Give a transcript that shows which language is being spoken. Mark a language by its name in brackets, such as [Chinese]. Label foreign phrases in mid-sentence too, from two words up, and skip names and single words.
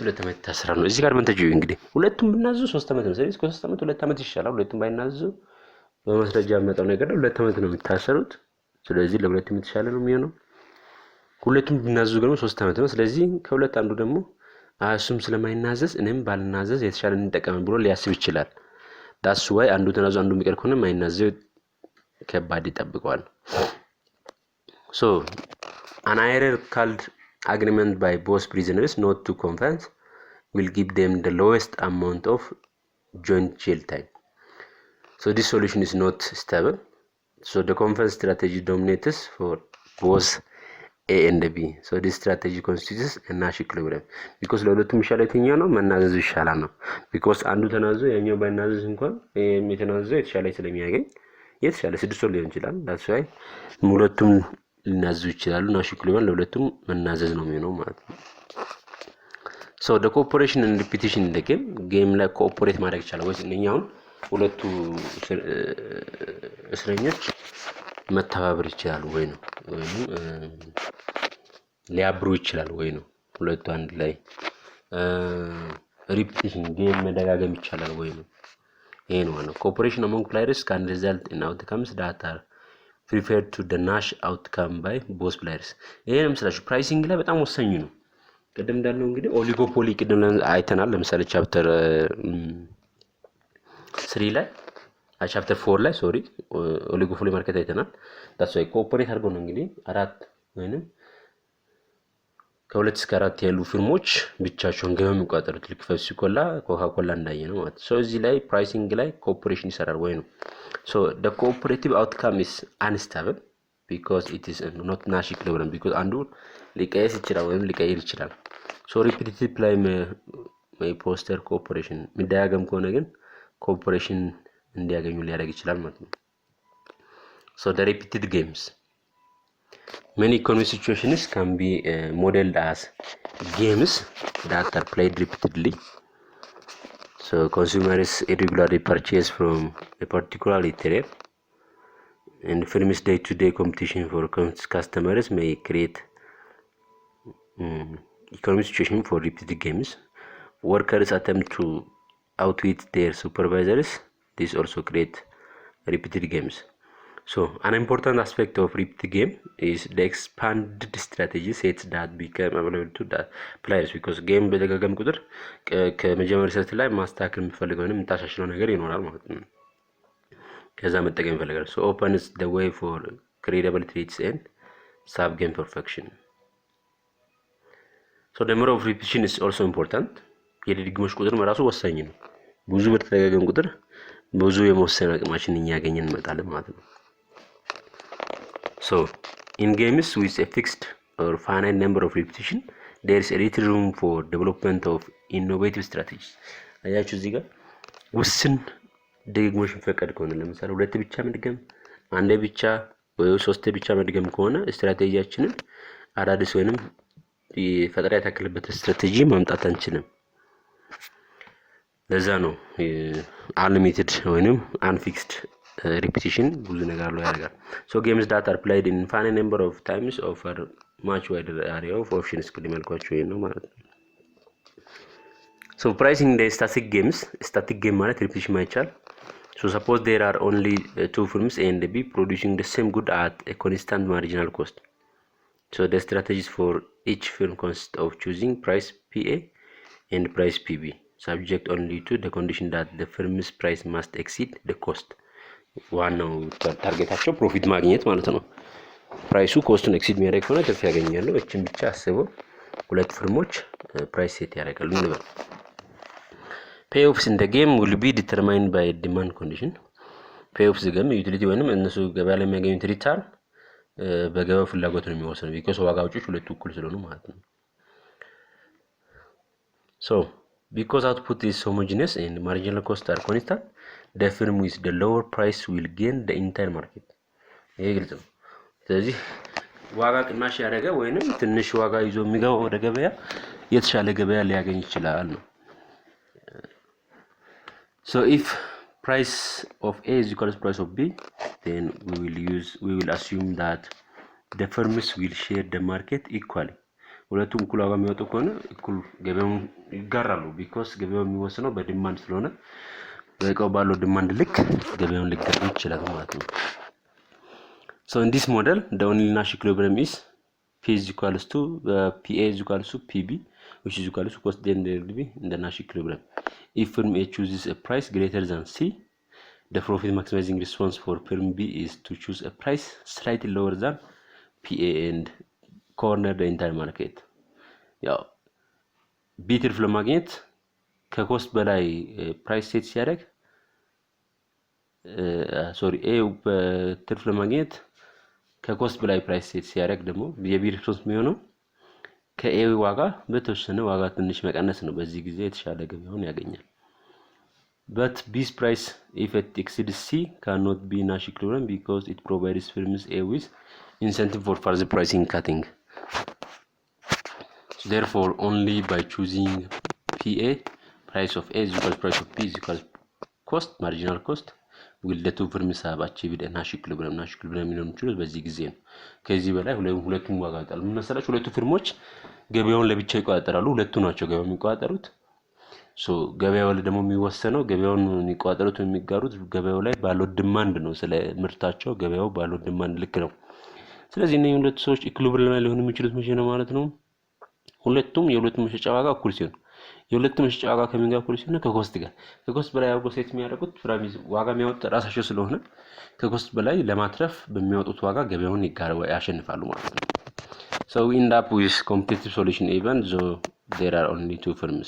[Amharic] አመት ይታሰራል ነው እዚህ ጋር ምን ተጂው እንግዲህ ሁለቱም ብናዙ 3 አመት ነው ስለዚህ 3 አመት 2 አመት ይሻላል ሁለቱም ባይናዙ በማስረጃ መጣው ነገር 2 አመት ነው የሚታሰሩት ስለዚህ ለሁለቱም የተሻለ ነው የሚሆነው ሁለቱም ብናዙ ደግሞ 3 አመት ነው ስለዚህ ከሁለት አንዱ ደግሞ አሱም ስለማይናዘዝ እኔም ባልናዘዝ የተሻለ እንጠቀም ብሎ ሊያስብ ይችላል [English] that's why [Amharic] አንዱ ተናዙ አንዱ የሚቀር ከሆነ ማይናዘው ከባድ ይጠብቀዋል [English] so an hierarchical agreement by both prisoners not to confess will give them the lowest amount of joint jail time so this solution is not stable so the confess strategy dominates for both A and B so this strategy constitutes a Nash equilibrium because [Amharic] ለሁለቱም ይሻላል የትኛው ነው መናዘዝ ይሻላል ነው because አንዱ ተናዞ ያኛው ባይናዘዝ እንኳን የተናዘዘ የተሻለ ስለሚያገኝ የተሻለ 6 ወር ሊሆን ይችላል [English] that's why [Amharic] ሁለቱም ሊናዙ ይችላሉ [English] Nash equilibrium [Amharic] ለሁለቱም መናዘዝ ነው የሚሆነው ማለት ነው [English] so the cooperation and repetition in the game [Amharic] ላይ ኮኦፐሬት ማድረግ ይችላል ወይስ እኛውን ሁለቱ እስረኞች መተባበር ይችላሉ ወይ ነው ወይም ሊያብሩ ይችላል ወይ ነው ሁለቱ አንድ ላይ [English] repetition game [Amharic] መደጋገም ይችላል ወይ ነው ይሄ ነው ማለት [English] cooperation among players can result in outcomes that are preferred to the Nash outcome by both players [Amharic] ይሄንም ስላችሁ ፕራይሲንግ ላይ በጣም ወሳኝ ነው ቀደም እንዳልነው እንግዲህ ኦሊጎፖሊ ቀደም አይተናል ለምሳሌ ቻፕተር 3 ላይ ቻፕተር 4 ላይ [English] sorry oligopoly market [Amharic] አይተናል [English] that's why [Amharic] ኮኦፐሬት አድርገው ነው እንግዲህ አራት ወይንም ከሁለት እስከ አራት ያሉ ፊርሞች ብቻቸውን ገበያውን የሚቆጣጠሩት ልክ ፔፕሲ ኮላ ኮካ ኮላ እንዳየ ነው ማለት ሶ እዚህ ላይ ፕራይሲንግ ላይ ኮኦፐሬሽን ይሰራል ወይ ነው ሶ [English] the cooperative outcome is unstable because it is not Nash equilibrium because [Amharic] አንዱ ሊቀየር ይችላል ወይም ሊቀየር ይችላል [English] ሶ repetitive ላይ may foster cooperation [Amharic] የሚደጋገም ከሆነ ግን [English] cooperation [Amharic] እንዲያገኙ ሊያደርግ ይችላል ማለት ነው [English] so the repeated games many economic situations can be modeled as games that are played repeatedly so consumers irregularly purchase from a particular retailer and firms day-to-day competition for customers may create economic situation for repeated games workers attempt to outwit their supervisors this also create repeated games so an important aspect of repeated game is the expanded strategy sets that become available to the players because game [Amharic] በደጋገም ቁጥር ከመጀመሪያ ሰዓት ላይ ማስተካከል የሚፈልገውንም ታሻሽለው ነገር ይኖራል ማለት ነው ከዛ መጠቀም ይፈልጋል [English] so opens the way for credible trades and sub game perfection so the number of repetition is also important [Amharic] የድግግሞሽ ቁጥር መራሱ ወሳኝ ነው ብዙ በተደጋገም ቁጥር ብዙ የመወሰን አቅማችን ያገኘን እንመጣለን ማለት ነው [English] so in games with a fixed or finite number of repetition there is a little room for development of innovative strategies [Amharic] አያችሁ እዚህ ጋር ውስን ድግግሞሽ ፈቀድ ከሆነ ለምሳሌ ሁለት ብቻ መድገም አንድ ብቻ ወይ ሶስት ብቻ መድገም ከሆነ ስትራቴጂያችንን አዳዲስ ወይንም ፈጠራ ያተከለበት ስትራቴጂ ማምጣት አንችልም ለዛ ነው [English] unlimited ወይንም unfixed repetition [Amharic] ብዙ ነገር ላይ ያደርጋል [English] so games that are played in finite number of times offer much wider area of options [Amharic] ከዲማልኳቸው ነው ማለት ነው [English] so pricing the static game ማለት repetition ማይቻል so suppose there are only two firms A and B producing the same good at a constant marginal cost so the strategies for each firm consist of choosing price PA and price PB subject only to the condition that the [Amharic] firm's price must exceed the cost ዋናው ታርጌታቸው ፕሮፊት ማግኘት ማለት ነው ፕራይሱ ኮስቱን ኤክሲድ የሚያደርግ ከሆነ ትርፍ ያገኛሉ እቺን ብቻ አስበው ሁለት ፍርሞች [English] price set [Amharic] ያደርጋሉ እንበል [English] payoffs in the game will be determined by demand condition payoffs game [Amharic] ዩቲሊቲ ወይንም እነሱ ገበያ ላይ የሚያገኙት ሪተርን በገበያው ፍላጎት ነው የሚወሰነው because ዋጋ አውጪዎች ሁለቱ እኩል ስለሆኑ ማለት ነው [English] so because output is homogeneous and marginal costs are constant the firm with the lower price will gain the entire market [Amharic] ይሄ ግልጽ ነው ስለዚህ ዋጋ ቅናሽ ያደረገ ወይንም ትንሽ ዋጋ ይዞ የሚገባው ወደ ገበያ የተሻለ ገበያ ሊያገኝ ይችላል ነው [English] so if price of A is equal to price of B then we will assume that the firms will share the market equally [Amharic] ሁለቱም እኩል ዋጋ የሚወጡ ከሆነ እኩል ገበያውን ይጋራሉ because ገበያው የሚወሰነው በዲማንድ ስለሆነ በእቃው ባለው ዲማንድ ልክ ገበያውን ሊጋራ ይችላል ማለት ነው [English] so in this model the only Nash equilibrium is P is equals to PA is equals to PB which is equals to cost then there will be in the Nash equilibrium if firm A chooses a price greater than C the profit maximizing response for firm B is to choose a price slightly lower than PA and corner the entire market [Amharic] ያው B ትርፍ ለማግኘት ከኮስት በላይ ፕራይስ ሴት ሲያደርግ A በትርፍ ለማግኘት ከኮስት በላይ [English] price set [Amharic] ሲያደርግ ደግሞ የቢ ሪስፖንስ የሚሆነው ከኤ ዋጋ በተወሰነ ዋጋ ትንሽ መቀነስ ነው በዚህ ጊዜ የተሻለ ገበያውን ያገኛል [English] but B's price if it exceeds C cannot be Nash equilibrium because it provides firms A with incentive for further pricing cutting so therefore only by choosing PA price of A is equal to price of B is equal to cost marginal cost will the two firms have achieved a Nash equilibrium [Amharic] የሚሆነው ችሎት በዚህ ጊዜ ነው ከዚህ በላይ ሁለቱም ዋጋ አጣሉ መሰላችሁ ሁለቱ ፍርሞች ገበያውን ለብቻ ይቆጣጠራሉ ሁለቱ ናቸው ገበያውን የሚቆጣጠሩት ሶ ገበያው ላይ ደግሞ የሚወሰነው ገበያውን የሚቆጣጠሩት የሚጋሩት ገበያው ላይ ባለው ዲማንድ ነው ስለ ምርታቸው ገበያው ባለው ዲማንድ ልክ ነው ስለዚህ እነዚህ ሁለት ሰዎች ኢኩሊብሪየም ላይ ሊሆኑ የሚችሉት መቼ ነው ማለት ነው ሁለቱም የሁለቱም መሸጫ ዋጋ እኩል ሲሆን የሁለቱም መሸጫ ዋጋ ከምን ጋር እኩል ሲሆን ከኮስት በላይ አውቆ ሴት የሚያደርጉት ፕራይስ ዋጋ የሚያወጣ ራሳቸው ስለሆነ ከኮስት በላይ ለማትረፍ በሚያወጡት ዋጋ ገበያውን ያሸንፋሉ ማለት ነው [English] So we end up with competitive solution even though there are only two firms.